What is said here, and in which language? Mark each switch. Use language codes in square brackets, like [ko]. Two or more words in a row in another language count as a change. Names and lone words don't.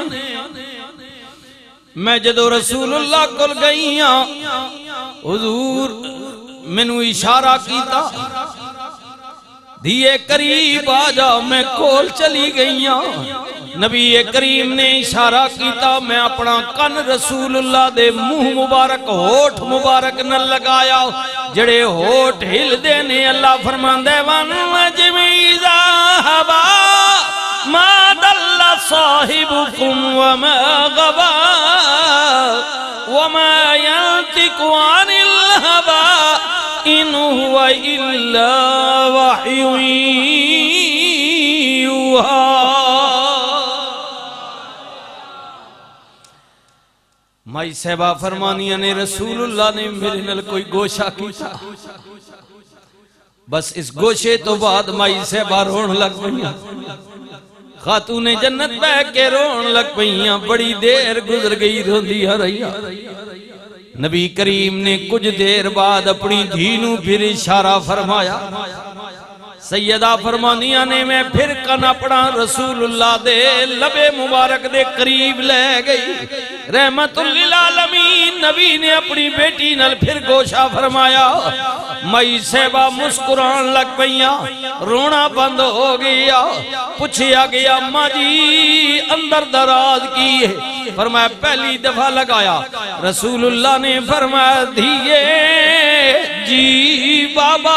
[pa] میں جدوں رسول اللہ کول گئی ہاں، حضور مینوں اشارہ کیتا، دھیئے قریب آ جاؤ، میں کول چلی گئی ہاں. نبی کریم نے اشارہ کیا، میں اپنا کن رسول اللہ دے منہ مبارک ہونٹھ مبارک نا لگایا، جیہڑے ہونٹھ ہلدے نے اللہ فرماندے [ar] والنجم إذا هوى ما ضل صاحبكم وما غوى وما ينطق عن الهوى إن هو إلا وحي يوحى. [pa] مائی صاحبہ فرمانیاں نے، رسول اللہ نے میرے نال کوئی گوشہ کیا، بس اس گوشے توں بعد مائی صاحبہ رون لگ پئیاں، خاتون جنت بہہ کے رون لگ پئیاں. بڑی دیر گزر گئی، روندیاں رہیاں۔ نبی کریم نے کجھ دیر بعد اپنی دھی نوں فیر اشارہ فرمایا، سیدہ فرمانیاں نے، میں فیر کن اپنا رسول اللہ دے لب مبارک دے قریب لے گئی. رحمۃ للعالمین نبی نے اپنی بیٹی نال فیر گوشہ فرمایا. مائی صاحبہ مسکران لگ پئیاں، رونا بند ہو گیا. پچھیا گیا، اماں جی اندر دراز کی ہے? فرمایا پہلی دفعہ لگایا. رسول اللہ نے فرمایا، دھیئے جی بابا.